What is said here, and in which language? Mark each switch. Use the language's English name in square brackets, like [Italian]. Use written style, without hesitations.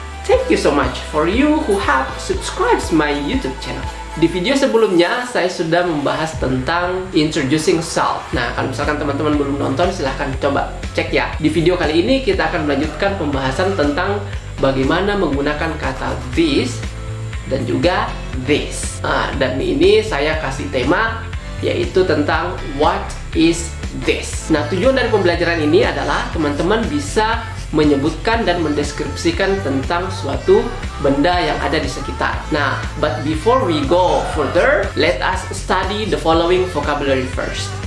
[English] Thank you so much for you who have subscribed my YouTube channel. [Indonesian] Di video sebelumnya saya sudah membahas tentang [English] introducing self. [Indonesian] Nah, kalau misalkan teman-teman belum nonton silahkan coba cek ya. Di video kali ini kita akan melanjutkan pembahasan tentang bagaimana menggunakan kata this dan juga this. Dan ini saya kasih tema yaitu tentang [English] what is this. [Indonesian] Nah, tujuan dari pembelajaran ini adalah teman-teman bisa menyebutkan dan mendeskripsikan tentang suatu benda yang ada di sekitar. [English] Nah, but before we go further, let us study the following vocabulary first.